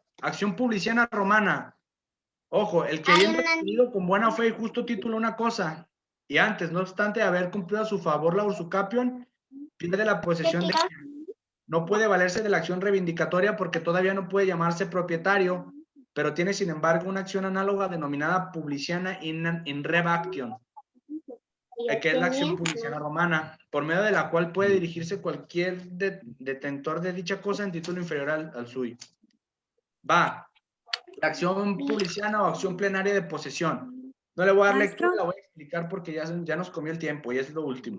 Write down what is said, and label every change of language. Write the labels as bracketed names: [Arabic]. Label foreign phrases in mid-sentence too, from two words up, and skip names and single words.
[Spanish] Acción publiciana romana. Ojo, el que habiendo adquirido con buena fe y justo título una cosa, y antes, no obstante haber cumplido a su favor la Ursucapión, pierde la posesión de ella. No puede valerse de la acción reivindicatoria porque todavía no puede llamarse propietario, pero tiene sin embargo una acción análoga denominada publiciana [Latin] in rem action, [Spanish] que es la acción publiciana romana, por medio de la cual puede dirigirse cualquier detentor de dicha cosa en título inferior al suyo. Va, la acción publiciana o acción plenaria de posesión. No le voy a dar lectura, la voy a explicar porque ya nos comió el tiempo y es lo último.